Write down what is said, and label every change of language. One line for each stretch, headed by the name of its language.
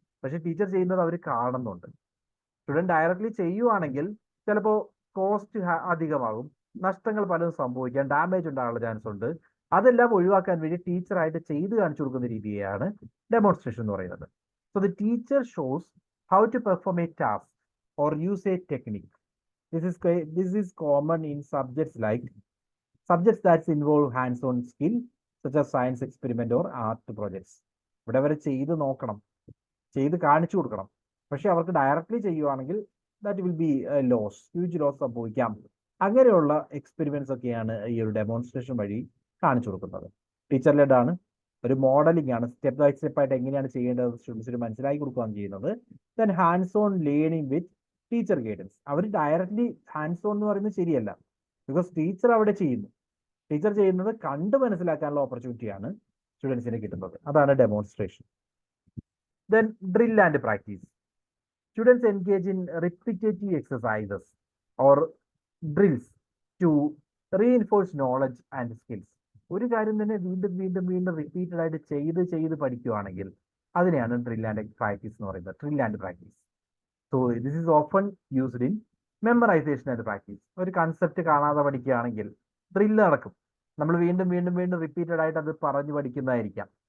Malayalam: പക്ഷേ ടീച്ചർ ചെയ്യുന്നത് അവർ കാണുന്നുണ്ട്. സ്റ്റുഡൻറ് ഡയറക്ട്ലി ചെയ്യുവാണെങ്കിൽ ചിലപ്പോൾ കോസ്റ്റ് അധികമാകും, നഷ്ടങ്ങൾ പലതും സംഭവിക്കാം, ഡാമേജ് ഉണ്ടാകാനുള്ള ചാൻസ് ഉണ്ട്. അതെല്ലാം ഒഴിവാക്കാൻ വേണ്ടി ടീച്ചറായിട്ട് ചെയ്ത് കാണിച്ചു കൊടുക്കുന്ന രീതിയാണ് ഡെമോൺസ്ട്രേഷൻ എന്ന് പറയുന്നത്.
English: So the teacher shows how to perform a task or use a technique. This is common in subjects that involve hands-on skill, such as science experiment or art projects.
Malayalam: ഇവിടെ വരെ ചെയ്ത് നോക്കണം, ചെയ്ത് കാണിച്ചു കൊടുക്കണം. പക്ഷെ അവർക്ക് ഡയറക്ട്ലി ചെയ്യുവാണെങ്കിൽ
English: that will be loss, huge loss
Malayalam: സംഭവിക്കാം. അങ്ങനെയുള്ള എക്സ്പെരിമെന്റ്സ് ഒക്കെയാണ് ഈ ഒരു ഡെമോൺസ്ട്രേഷൻ വഴി കാണിച്ചു കൊടുക്കുന്നത്. ടീച്ചർ ലെഡ് ആണ്, ഒരു മോഡലിംഗ് ആണ്, സ്റ്റെപ്പ് ബൈ സ്റ്റെപ്പ് ആയിട്ട് എങ്ങനെയാണ് ചെയ്യേണ്ടത് സ്റ്റുഡൻസിന് മനസ്സിലാക്കി കൊടുക്കുകയാണ് ചെയ്യുന്നത്. Then
English: Hands on learning with teacher guidance.
Malayalam: Our directly hands on എന്ന് പറയുന്നത് ശരിയല്ല, ബിക്കോസ് ടീച്ചർ അവിടെ ചെയ്യുന്നു. ടീച്ചർ ചെയ്യുന്നത് കണ്ട് മനസ്സിലാക്കാനുള്ള ഓപ്പർച്യൂണിറ്റിയാണ് സ്റ്റുഡൻസിന് കിട്ടുന്നത്. അതാണ് demonstration. Then drill and practice.
English: Students engage in repetitive exercises or drills to reinforce knowledge and skills.
Malayalam: ഒരു കാര്യം തന്നെ വീണ്ടും വീണ്ടും വീണ്ടും റിപ്പീറ്റഡ് ആയിട്ട് ചെയ്ത് പഠിക്കുകയാണെങ്കിൽ അതിനെയാണ് ഡ്രിൽ ആൻഡ് പ്രാക്ടീസ് എന്ന് പറയുന്നത്. Drill and practice.
English: So this is often used in memorisation and practice.
Malayalam: ഒരു കൺസെപ്റ്റ് കാണാതെ പഠിക്കുകയാണെങ്കിൽ ഡ്രില്ല് നടക്കും. നമ്മൾ വീണ്ടും വീണ്ടും വീണ്ടും റിപ്പീറ്റഡ് ആയിട്ട് അത് പറഞ്ഞു പഠിക്കുന്നതായിരിക്കാം.